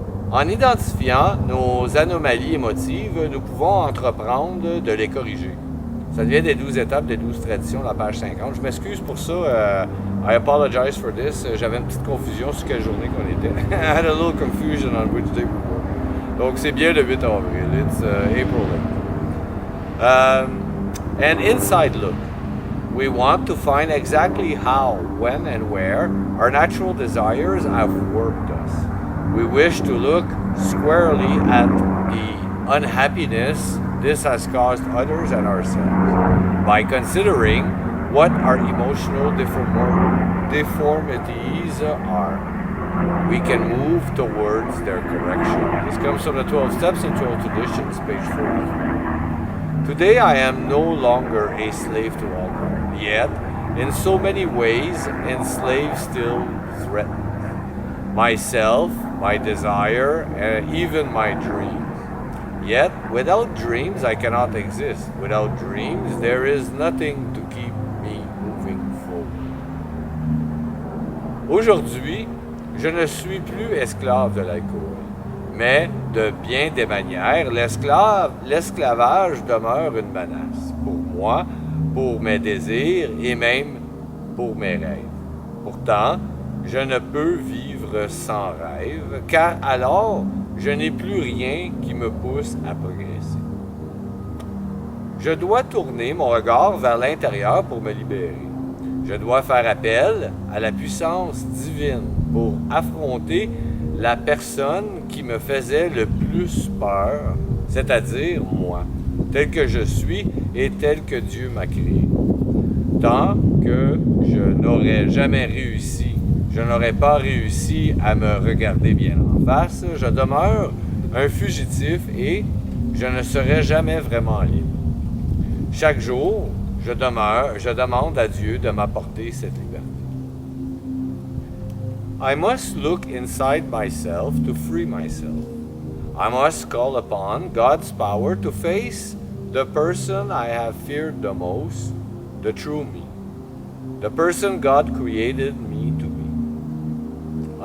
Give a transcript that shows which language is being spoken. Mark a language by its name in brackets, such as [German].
[French] En identifiant nos anomalies émotives, nous pouvons entreprendre de les corriger. Ça devient des 12 étapes, des 12 traditions, la page 50. Je m'excuse pour ça. [English] I apologize for this. [French] J'avais une petite confusion sur quelle journée qu'on était. [English] I had a little confusion on which day we were. [French] Donc, c'est bien le 8 avril. [English] It's April 8th. An inside look. We want to find exactly how, when, and where our natural desires have worked us. We wish to look squarely at the unhappiness this has caused others and ourselves by considering what our emotional deformities are. We can move towards their correction. This comes from the 12 Steps and 12 Traditions, page 43. Today I am no longer a slave to alcohol, yet in so many ways enslaved still threatens. Myself, my desire, and even my dreams. Yet, without dreams, I cannot exist. Without dreams, there is nothing to keep me moving forward. [French] Aujourd'hui, je ne suis plus esclave de l'alcool, mais de bien des manières, l'esclavage demeure une menace pour moi, pour mes désirs et même pour mes rêves. Pourtant, je ne peux vivre sans rêve, car alors, je n'ai plus rien qui me pousse à progresser. Je dois tourner mon regard vers l'intérieur pour me libérer. Je dois faire appel à la puissance divine pour affronter la personne qui me faisait le plus peur, c'est-à-dire moi, tel que je suis et tel que Dieu m'a créé. Tant que je n'aurais jamais réussi, je n'aurais pas réussi à me regarder bien en face, je demeure un fugitif et je ne serai jamais vraiment libre. Chaque jour, je demande à Dieu de m'apporter cette liberté. [English] I must look inside myself to free myself. I must call upon God's power to face the person I have feared the most, the true me, the person God created me to be.